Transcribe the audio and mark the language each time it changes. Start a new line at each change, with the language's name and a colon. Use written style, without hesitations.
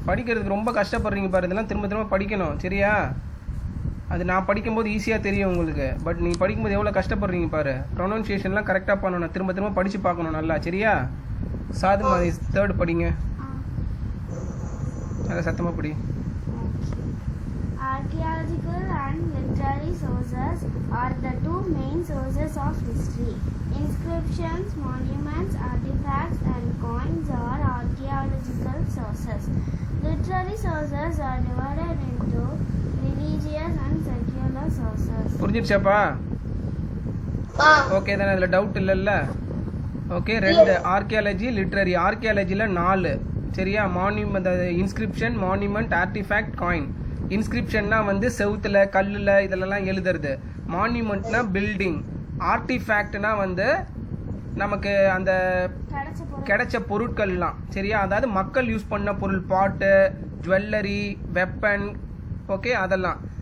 Tamil: படிக்கிறதுக்கு ரொம்ப கஷ்டப்படுறீங்க பாரு, இதெல்லாம் திரும்ப திரும்ப படிக்கணும், சரியா? அது நான் படிக்கும்போது ஈஸியாக தெரியும் உங்களுக்கு, பட் நீங்கள் படிக்கும்போது எவ்வளோ கஷ்டப்படுறீங்க பாரு. ப்ரொனவுன்சியேஷன்லாம் கரெக்டாக பண்ணணும், திரும்ப திரும்ப படித்து பார்க்கணும் நல்லா, சரியா? சாது மாதிரி தேர்ட் படிங்க, நல்லா சத்தமாக படி.
English: Archaeological and literary sources are the two main sources of history. Inscriptions, monuments, artifacts, and coins are archaeological sources. Literary sources are divided into religious and secular sources.
Tamil: புரிஞ்சிடுச்சாப்பா? Okay தானே, அதில் டவுட் இல்லைல்ல? Okay, ரெண்டு archaeology, literary. ஆர்கியாலஜியில் 4, சரியா? Monument, inscription, monument, artifact, coin. இன்ஸ்கிரிப்ஷன்னா வந்து செவுத்துல கல்லுல இதெல்லாம் எழுதுறது. மான்யூமெண்ட்னா பில்டிங். ஆர்டிஃபேக்ட்னா வந்து நமக்கு அந்த கிடைச்ச பொருட்கள்லாம் சரியா, அதாவது மக்கள் யூஸ் பண்ண பொருள், பாட்டு, ஜுவல்லரி, வெப்பன், ஓகே அதெல்லாம்.